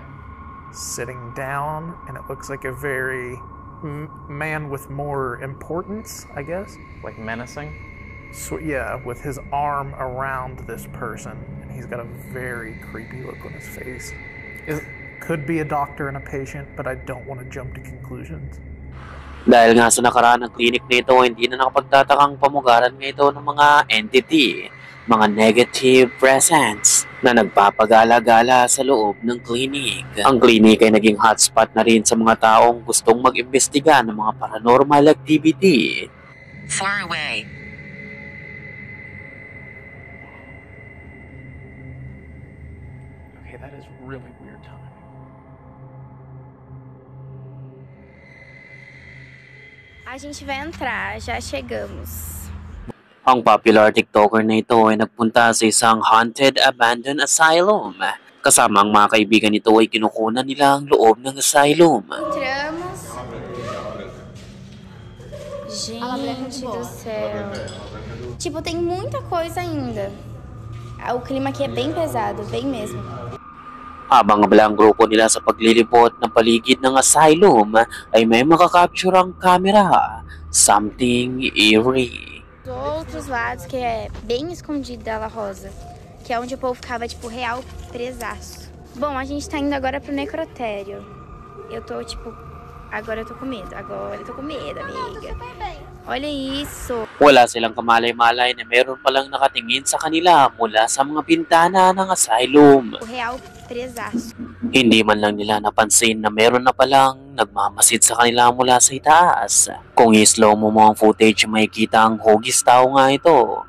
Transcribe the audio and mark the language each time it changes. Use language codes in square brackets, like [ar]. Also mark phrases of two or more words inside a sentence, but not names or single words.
[en] Sitting down, and it looks like a very man with more importance, I guess. Like menacing? So yeah, with his arm around this person, and he's got a very creepy look on his face. Could be a doctor and a patient, but I don't want to jump to conclusions. [tl] Dahil nga sa nakaraan ng clinic nito, hindi na nakapagtatakang pamugaran nga ito ng mga entity, mga [en] negative presence [tl] na nagpapagala-gala sa loob ng clinic. Ang clinic ay naging hotspot na rin sa mga taong gustong mag-imbestiga ng mga [en] paranormal activity. Far away. Okay, that is really weird timing. [pt] A gente vai entrar, já chegamos. [tl] Ang popular TikToker na ito ay nagpunta sa isang [en] haunted abandoned asylum. [tl] Kasama ang mga kaibigan nito ay kinukunan nila ang loob ng asylum. [pt] Entramos. Gente do céu. Tipo, tem muita coisa ainda. O clima aqui é bem pesado, bem mesmo. [tl] Habang abala ang grupo nila sa paglilibot ng paligid ng asylum, ay may makakapture ang camera. [en] Something eerie. [pt] Dos outros lados, que é bem escondido da La Rosa. Que é onde o povo ficava, tipo, real presaço. Bom, a gente tá indo agora pro necrotério. Eu tô, tipo... Agora eu tô com medo. Agora eu tô com medo, amiga. Olha isso. [tl] Wala silang kamalay-malay na meron palang nakatingin sa kanila mula sa mga bintana ng asylum. [pt] O real presaço. [tl] Hindi man lang nila napansin na meron na palang nagmamasid sa kanila mula sa itaas. Kung i-slow mo ang footage, makikita ang hugis tao nga ito.